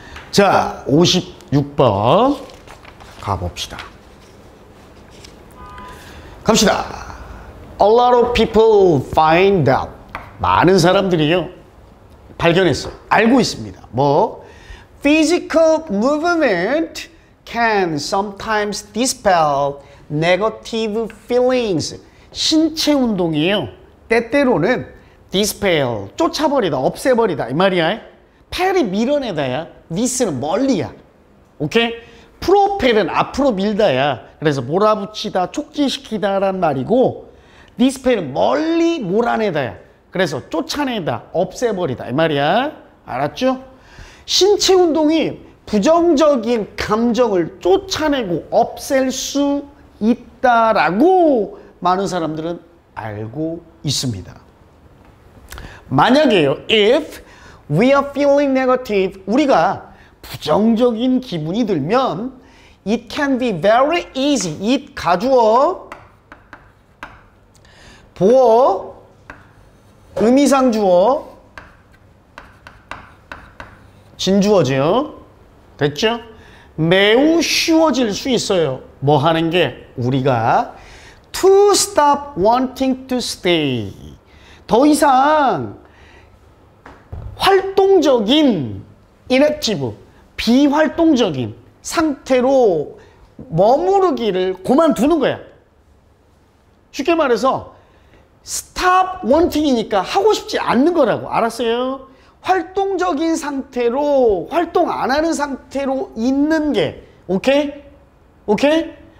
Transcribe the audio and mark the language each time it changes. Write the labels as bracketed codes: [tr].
[ko] 자, 56번 가봅시다. [en] 갑시다. A lot of people find out. [ko] 많은 사람들이요 발견했어요. 알고 있습니다. 뭐? [en] Physical movement can sometimes dispel negative feelings. [ko] 신체 운동이에요. 때때로는 dispel, 쫓아버리다, 없애버리다 이 말이야. 펠이 밀어내다야. this는 멀리야. 오케이? 프로펠은 앞으로 밀다야. 그래서 몰아붙이다, 촉진시키다란 말이고 dispel은 멀리 몰아내다야. 그래서 쫓아내다, 없애버리다 이 말이야. 알았죠? 신체 운동이 부정적인 감정을 쫓아내고 없앨 수 있다라고 많은 사람들은 알고 있습니다. [en] 만약에요, if we are feeling negative, 우리가 부정적인 기분이 들면 it can be very easy. [ko] it 가주어, 보어, 의미상 주어, 진주어죠. 됐죠? 매우 쉬워질 수 있어요. 뭐 하는 게? [en] 우리가 to stop wanting to stay. 더 이상 활동적인 [ko] inactive, 비활동적인 상태로 머무르기를 그만두는 거야. 쉽게 말해서 stop wanting이니까 하고 싶지 않는 거라고. 알았어요? 활동적인 상태로, 활동 안 하는 상태로 있는 게, 오케이? 오케이?